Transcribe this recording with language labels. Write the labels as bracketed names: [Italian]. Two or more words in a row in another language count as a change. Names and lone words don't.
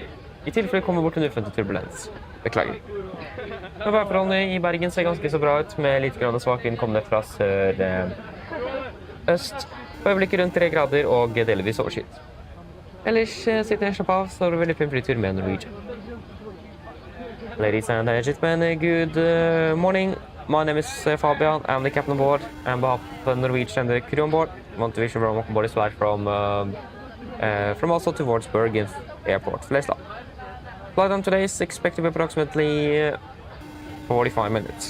[Norwegian] I tilfelle kommer bort en uventet turbulens. Beklager. Værforholdene i Bergen ser ganske så bra ut, med litt grann svak vind kommende fra sør-øst. På øyeblikket rundt 3 grader og delvis overskyet. Ellers sitter jeg slapp av, så er det veldig fin flytur med Norwegian. [English] Ladies and gentlemen, good morning. My name is Fabian. I'm the captain on board. On behalf of Norwegian and the crew on board, I want to wish you a welcome Boris flight from Oslo towards Bergen Airport, Flesland. Flight time today is expected to be approximately 45 minutes.